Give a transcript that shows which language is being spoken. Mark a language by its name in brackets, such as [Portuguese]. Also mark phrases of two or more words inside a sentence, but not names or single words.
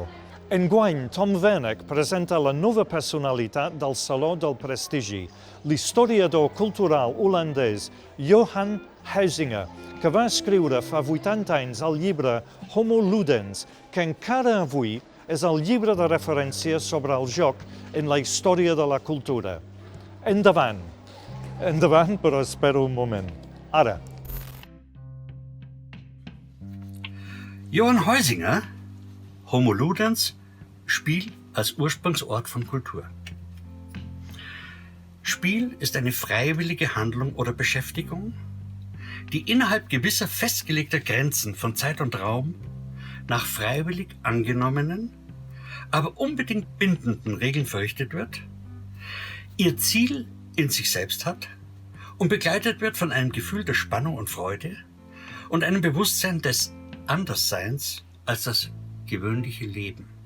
[Catalan] Enguany, Tom Werneck presenta la nova personalitat del Saló del Prestigi, l'historiador cultural holandès Johan Huizinga, que va escriure fa 80 anys el llibre Homo Ludens, que encara avui és el llibre de referència sobre el joc en la història de la cultura. Endavant! Endavant, però espero un moment. Ara. Johan Huizinga, Homo Ludens, [German] Spiel als Ursprungsort von Kultur. Spiel ist eine freiwillige Handlung oder Beschäftigung, die innerhalb gewisser festgelegter Grenzen von Zeit und Raum nach freiwillig angenommenen, aber unbedingt bindenden Regeln verrichtet wird, ihr Ziel in sich selbst hat und begleitet wird von einem Gefühl der Spannung und Freude und einem Bewusstsein des Andersseins als das gewöhnliche Leben.